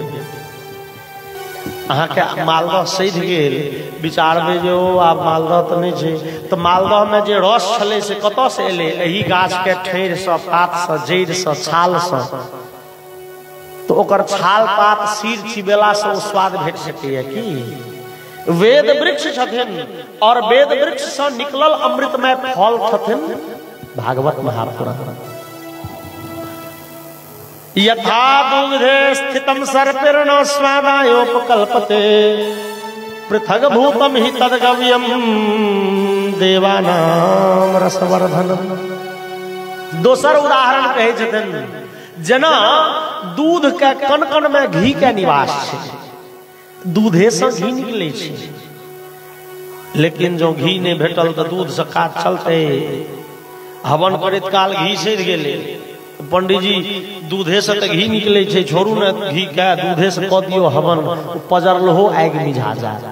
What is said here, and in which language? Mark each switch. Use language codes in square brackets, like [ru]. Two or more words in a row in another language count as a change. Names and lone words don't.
[mai] अहाँ के मालदह सधि गेल, विचारबे जो आब मालदह तो नहीं छै, तो मालदह में जे रस छले से कतऽ से एले? एही गाछ के ठेर से, पात से, जड़ि से, छाल से। तो ओकर छाल पात सिर चिबेला से वो स्वाद भेट सकैया कि? वेद वृक्ष छथिन, और वेद वृक्ष से निकलल अमृतमय फल छथिन भागवत महापुराण। [sa] यथा दुग्धे स्थितम सर्पिर्ण स्वादायोपकल्पते पृथग भूतम हि तद्गव्यम देवानाम रसवर्धनम। [mai] दोसर उदाहरण कहे छथिन, जना दूध के कण कण में घी के निवास छै, दूधे से घी निकले छै, लेकिन जो घी नहीं भेटल तो दूध से काज चलते। हवन करैत काल घी सधि गेले, पंडित जी दूधे से तो घी निकले छै, छोड़ू ने घी के, दूधे से कऽ दियो हवन, पजरल हो आगि मिझा जाए।